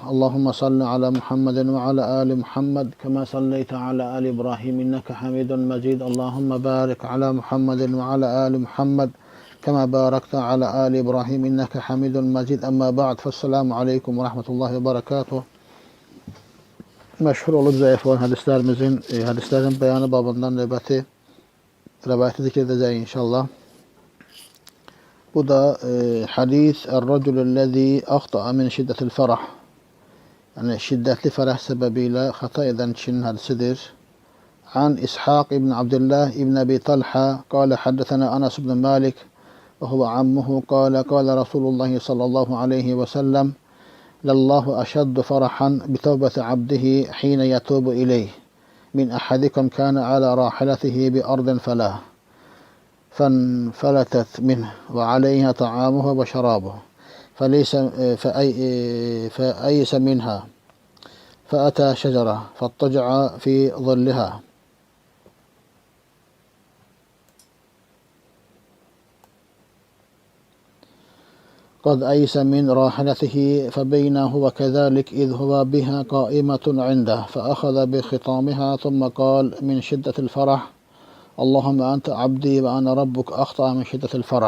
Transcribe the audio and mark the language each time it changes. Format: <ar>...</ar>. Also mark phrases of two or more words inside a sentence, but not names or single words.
<ar>اللهم صل على محمد وعلى آل محمد كما صليت على آل إبراهيم إنك حميد مجيد. اللهم بارك على محمد وعلى آل محمد كما باركت على آل إبراهيم إنك حميد مجيد. أما بعد فالسلام عليكم ورحمة الله وبركاته.</ar> <az>Məşhur olub zəif olan hadislərin beyanı babından növbəti rəvayəti zikr edəcəyik inşallah. Bu da hadis</az> <ar>الرجل الذي أخطأ من شدة الفرح.</ar> <az>Yəni şiddətli fərəh səbəbilə xəta edən kişinin hadisidir.</az> <ar>عن إسحاق بن عبد الله بن أبي طلحة قال حدثنا أنس بن مالك وهو عمه قال قال رسول الله صلى الله عليه وسلم لله أشد فرحا بتوبة عبده حين يتوب إليه من أحدكم كان على راحلته بأرض فلاة فانفلتت منه وعليها طعامه وشرابه فأيس منها فأتى شجرة فاضطجع في ظلها قد أيس من راحلته فبينه وكذلك إذ هو بها قائمة عنده فأخذ بخطامها ثم قال من شدة الفرح اللهم أنت عبدي وأنا ربك أخطأ من شدة الفرح.</ar>